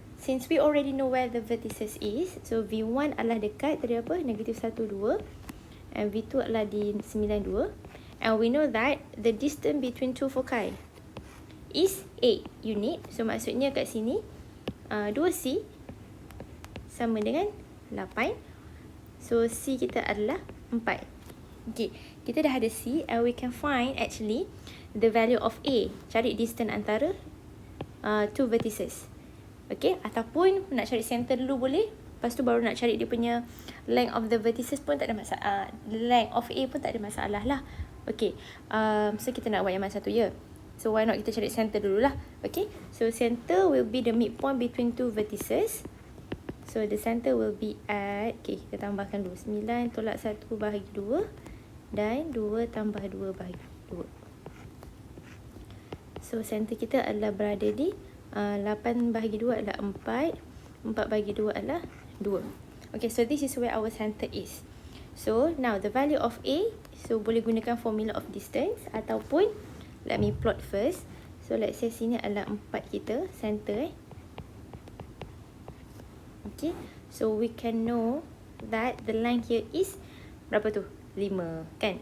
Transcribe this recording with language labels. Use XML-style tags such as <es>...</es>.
<en>Since we already know where the vertices is, so V1</en> <ms>adalah dekat dari apa? -1, 2. And V2 adalah di 9, 2.</ms> <en>And we know that the distance between two foci is 8 unit.</en> <ms>So maksudnya kat sini 2C sama dengan 8. So C kita adalah 4.</ms> <en>Okay,</en> <ms>kita dah ada C</ms> <en>and we can find actually the value of A.</en> <ms>Cari distance antara two vertices. Okay, ataupun nak cari center dulu boleh. Lepas tu baru nak cari dia punya length of the vertices pun tak ada masalah. Length of A pun tak ada masalah lah. Okay, so kita nak buat yang mana satu ya. So why not kita cari center dulu lah.</ms> <en>Okay, so center will be the midpoint between two vertices.</en> <ms>So the center will be at, okay, kita tambahkan dulu 9 tolak 1 bahagi 2 dan 2 tambah 2 bahagi 2. So center kita adalah berada di 8 bahagi 2 adalah 4. 4 bahagi 2 adalah 2.</ms> <en>Okay, so this is where our center is. So now the value of A, so</en> <ms>boleh gunakan</ms> <en>formula of distance</en> <ms>ataupun</ms> <en>let me plot first. So let's say</en> <ms>sini adalah 4 kita,</ms> <en>center Okay, so we can know that the line here is</en> <ms>berapa tu? 5 kan?</ms>